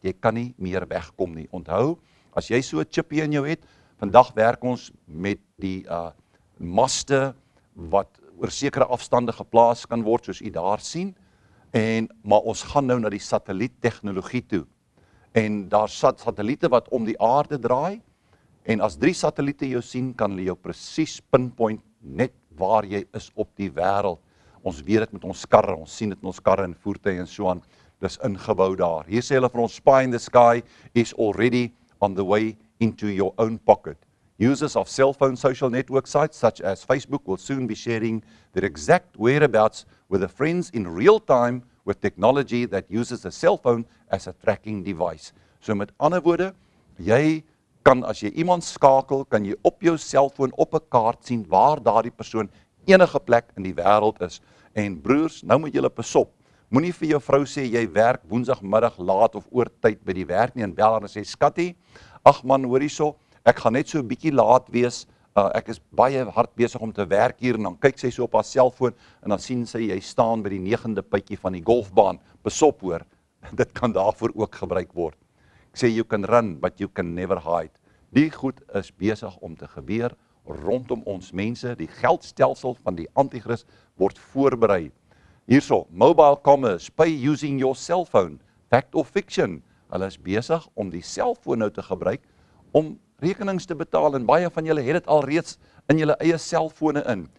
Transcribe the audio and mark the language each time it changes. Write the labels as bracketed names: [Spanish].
[Afrikaans] Jy kan nie meer wegkom nie. Onthou, as jy so 'n chipie in jou het, vandag werk ons met die maste wat oor sekere afstande geplaas kan word, soos u daar sien, maar ons gaan nou na die satelliettegnologie toe. En daar satelliete wat om die aarde draai, en as 3 satelliete jou sien, kan hulle jou presies pinpoint net waar jy is op die wêreld. Ons weet dit met ons karre, ons sien dit met ons karre en voertuie en so aan, dis ingebou daar. Hier sê hulle vir ons, [English] spy in the sky is already on the way into your own pocket. Users of cell phone social network sites such as Facebook will soon be sharing their exact whereabouts with their friends in real time with technology that uses a cell phone as a tracking device. [Afrikaans] So met ander woorde, jy kan, as jy iemand skakel, kan jy op jou selfoon op 'n kaart sien waar daardie persoon enige plek in die wêreld is. En broers, nou moet julle pas op. Moenie vir jou vrou sê jy werk woensdagmiddag laat of oortyd by die werk nie, en bel haar en sê, skattie, ag man, hoor hierso, ek gaan net so 'n bietjie laat wees, ek is baie hard besig om te werk hier, en dan kyk sy so op haar selfoon, en dan sien sy, jy staan by die 9de puitjie van die golfbaan, besop hoor, dit kan daarvoor ook gebruik word. Ek sê, [English] you can run, but you can never hide. [Afrikaans] Die goed is besig om te gebeur, rondom ons mense, die geldstelsel van die antichrist word voorberei. [English] Hierso, mobile commerce, pay using your cell phone, fact or fiction. [Afrikaans] Hulle is besig om die selfoon nou te gebruik om rekenings te betaal, en baie van julle het dit al reeds in julle eie selfone in.